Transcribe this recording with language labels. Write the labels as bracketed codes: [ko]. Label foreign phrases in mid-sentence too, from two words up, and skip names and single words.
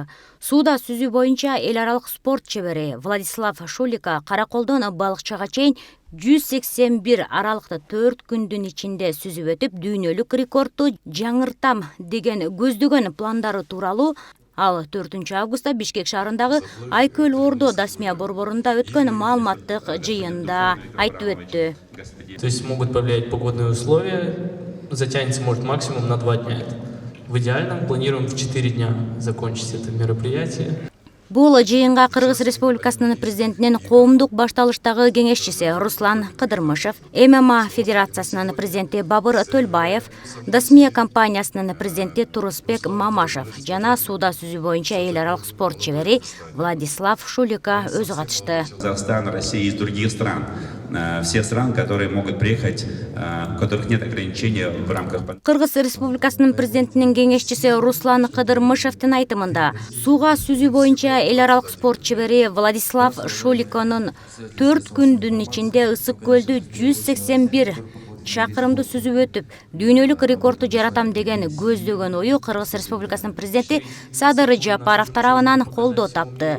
[ky] Сууда сүзүү боюнча эл аралык спорт чебери Владислав Шулико Караколдон балыкчыга чейин 181 аралыкты 4 күндүн ичинде сүзүп өтүп, дүйнөлүк рекордду жаңыртам деген көздөгөн пландары тууралуу ал 4 августта Бишкек шаарындагы Айкөл Ордо Дасмия борборунда өткөн маалыматтык жыйында айтып өттү. [ru] То есть могут повлиять погодные условия, затянется может максимум на 2 дня. В идеальном планируем в 4 дня закончить это мероприятие. [ky] Бул жыйынга Кыргыз Республикасынын президентинин коомдук башталыштагы кеңешчиси Руслан Кыдырмышев, ММА Федерациясынын президенти Бабыр Төлбаев, Дасмия компаниясынын президенти Турусбек Мамашев жана сууда сүзүү боюнча эл аралык спорт чебери Владислав Шулико өзү катышты. [ru] Казахстан, Россия из других стран. Всех стран, которые могут приехать, у которых нет ограничений в рамках... [ky] Кыргыз Республикасынын президентинин кеңешчиси Руслан Кыдырмышевдин айтымында, сууга сүзүү боюнча эл аралык спорт чебери Владислав Шуликонун 4 күндүн ичинде Ысык көлдү 181 чакырымды сүзүп өтүп, дүйнөлүк рекордду жаратам деген көздөгөн ою Кыргыз Республикасынын президенти Садыр Жапаров тарабынан колдоо тапты.